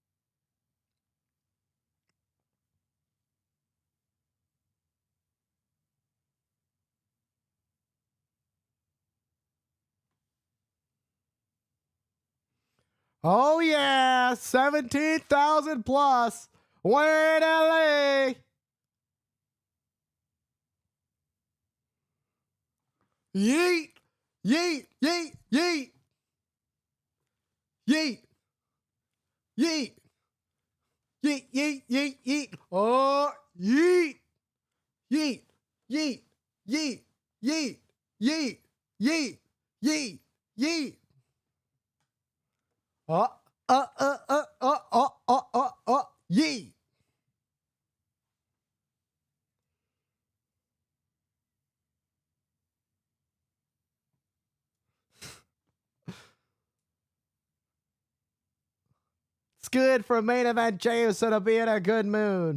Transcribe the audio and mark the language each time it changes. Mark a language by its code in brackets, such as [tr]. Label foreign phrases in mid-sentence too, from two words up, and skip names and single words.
[en] Oh yeah, 17,000 plus. We're in LA. Yeet, yeet, yeet, yeet. Yeet. Yeet. Yeet, yeet, yeet, yeet. Oh, yeet. Yeet, yeet, yeet, yeet, yeet, yeet, yeet, yeet. Yeet. It's good for main event Jey Uso to be in a good mood.